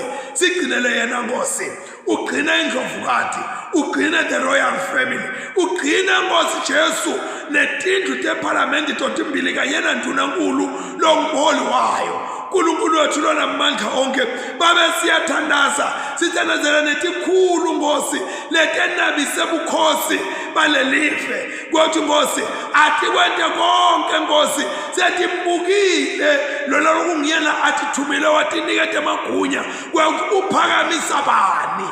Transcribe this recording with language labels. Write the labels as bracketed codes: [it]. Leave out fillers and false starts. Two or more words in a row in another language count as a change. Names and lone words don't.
[ss] Sigcinele yena Nkosi ugcina indlovukati, ugcina [en] the royal family, [ss] ugcina Nkosi Jesu netindlu teparlamenti totimbili kanye nandunankulu lomholi wayo. Nkulunkulu wethu lona amandla onke babe siyathandaza sithandazela netikhulu Nkosi letenabise bukhosi balelive kwathi Nkosi athi kwente konke Nkosi setimbukile lona lokungiyena athithumile watinikete magunya kwathi uphakamisa bani.